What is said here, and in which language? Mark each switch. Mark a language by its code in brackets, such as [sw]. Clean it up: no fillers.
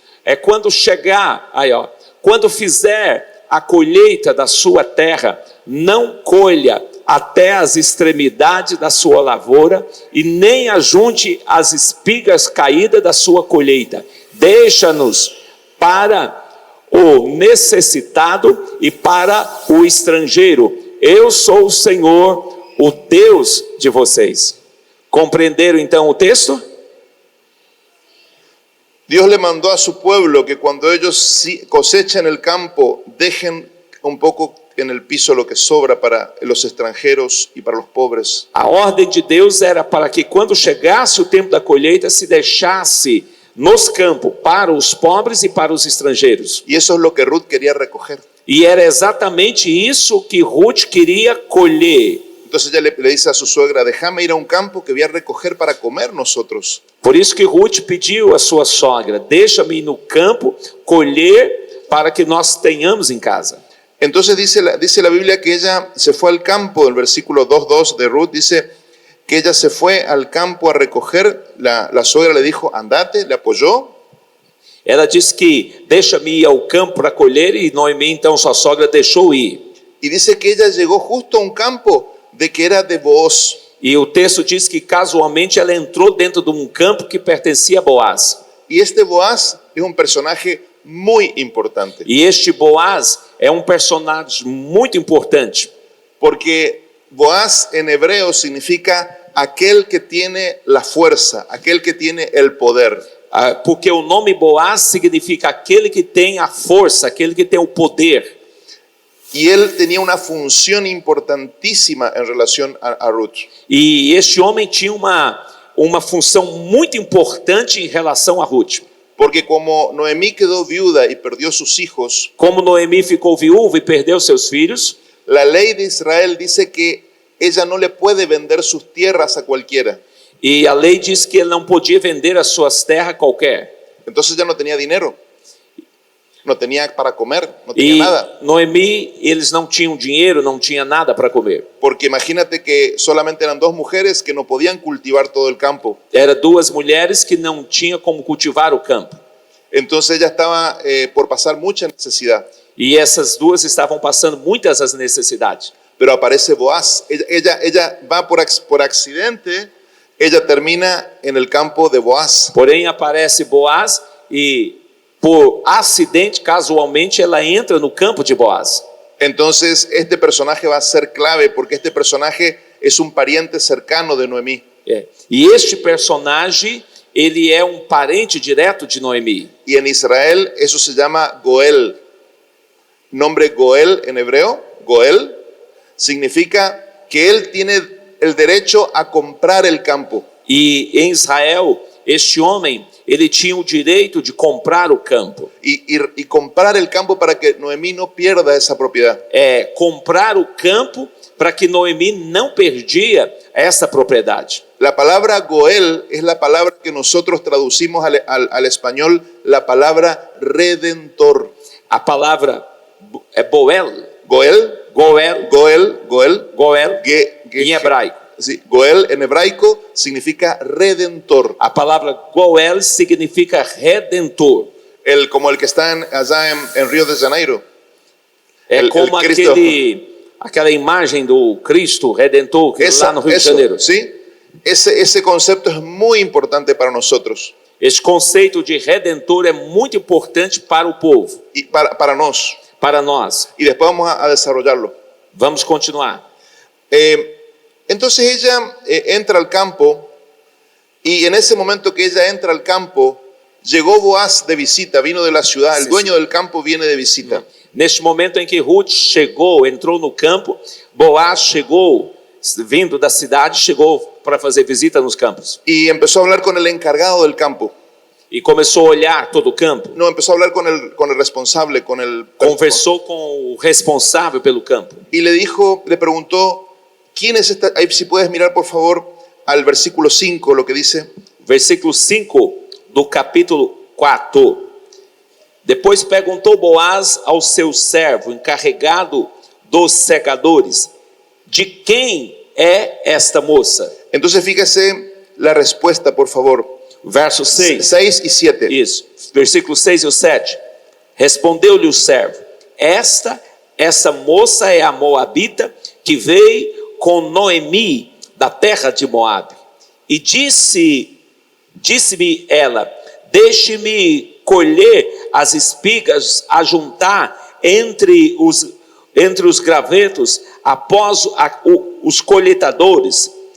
[pt] É quando chegar, quando fizer a colheita da sua terra, não colha até as extremidades da sua lavoura e nem ajunte as espigas caídas da sua colheita. Deixa-nos para o necessitado e para o estrangeiro. Eu sou o Senhor, o Deus de vocês. Compreenderam então o texto? [es] Dios le mandó a su pueblo que cuando ellos cosechen el campo, dejen un poco en el piso lo que sobra para los extranjeros y para los pobres. [pt] A ordem de Deus era para que quando chegasse o tempo da colheita se deixasse nos campos para os pobres e para os estrangeiros. [es] Y eso es lo que Ruth quería recoger. [pt] E era exatamente isso que Ruth queria colher. [es] Entonces ella le dice a su suegra, déjame ir a un campo que voy a recoger para comer nosotros. [pt] Por isso que Ruth pediu à sua sogra, deixa-me ir no campo colher para que nós tenhamos em casa. [es] Entonces dice la Biblia que ella se fue al campo, el versículo 2:2 de Ruth dice que ella se fue al campo a recoger, la suegra le dijo, andate, le apoyó. [pt] Ela disse que deixa-me ir ao campo para colher e Noemi, então sua sogra, deixou ir. [es] Y dice que ella llegó justo a un campo de que era de Booz. [pt] E o texto diz que casualmente ela entrou dentro de um campo que pertencia a Boaz. [es] Y este Boaz es un personaje muy importante. [pt] E este Boaz é um personagem muito importante. [es] Porque Boaz en hebreo significa aquel que tiene la fuerza, aquel que tiene el poder. [pt] Porque o nome Boaz significa aquele que tem a força, aquele que tem o poder. [es] Y él tenía una función importantísima en relación a Ruth. [pt] E este homem tinha uma função muito importante em relação a Ruth. [es] Porque como Noemí quedó viuda y perdió sus hijos, [pt] Como Noemi ficou viúva e perdeu seus filhos, [es] la ley de Israel dice que ella no le puede vender sus tierras a cualquiera. [pt] e a lei diz que ele não podia vender as suas terras a qualquer. [es] Entonces ya no tenía dinero, no tenía para comer, no tenía [pt] E [es] nada. [pt] Noemi, eles não tinham dinheiro, não tinha nada para comer. [es] Porque imagínate que solamente eran dos mujeres que no podían cultivar todo el campo. [pt] Eram duas mulheres que não tinham como cultivar o campo. [es] Entonces ella estaba por pasar mucha necesidad. [pt] E essas duas estavam passando muitas as necessidades. [es] Pero aparece Boaz. Ella va por accidente, ella termina en el campo de Boaz. [pt] Porém, aparece Boaz e, por acidente, casualmente, ela entra no campo de Boaz. [es] Entonces este personaje va a ser clave porque este personaje es un pariente cercano de Noemí. [pt] E este personagem, ele é um parente direto de Noemi. [es] Y en Israel eso se llama Goel. Nombre Goel en hebreo, Goel, significa que él tiene el derecho a comprar el campo. [pt] E em Israel, este homem, ele tinha o direito de comprar o campo. [es] Y comprar el campo para que Noemí no pierda esa propiedad. [pt] Comprar o campo para que Noemi não perdia essa propriedade. [es] La palabra Goel es la palabra que nosotros traducimos al español, la palabra redentor. [pt] A palavra é Boel, Goel, Goel, Goel, Goel, Goel Ge- em hebraico. [es] sí, Goel en hebraico significa redentor. [pt] A palavra Goel significa redentor. [es] Como el que está allá en Río de Janeiro. [pt] É [es] El como Cristo. [pt] aquela imagem do Cristo Redentor que lá no Rio de Janeiro. [es] ¿sí? Ese concepto es muy importante para nosotros [pt] Esse conceito de redentor é muito importante para o povo, y para nós. para nós. [es] Y después vamos a desarrollarlo. [pt] Vamos continuar. [es] Entonces ella entra al campo y en ese momento que ella entra al campo, llegó Boaz de visita, vino de la ciudad, el dueño del campo viene de visita. [pt] Neste momento em que Ruth chegou, entrou no campo, Boaz chegou, vindo da cidade, chegou para fazer visita nos campos. [es] Y empezó a hablar con el encargado del campo. [pt] E começou a olhar todo o campo. [es] No, empezó a hablar con el responsable, con el... [pt] Conversou com o responsável pelo campo. [es] Y le preguntó, ¿quién es esta? Ahí, si puedes mirar por favor al versículo 5, lo que dice. [pt] Versículo 5 do capítulo 4. Depois perguntou Boaz ao seu servo, encarregado dos segadores, de quem é esta moça? [es] Entonces fíjese la respuesta, por favor. Verso 6. 6 y 7. [pt] Isso. Versículo 6 e o 7. Respondeu-lhe o servo: essa moça é a moabita que veio com Noemi da terra de Moabe. E disse-me ela: deixe-me colher as espigas a juntar entre os gravetos após os colheitadores.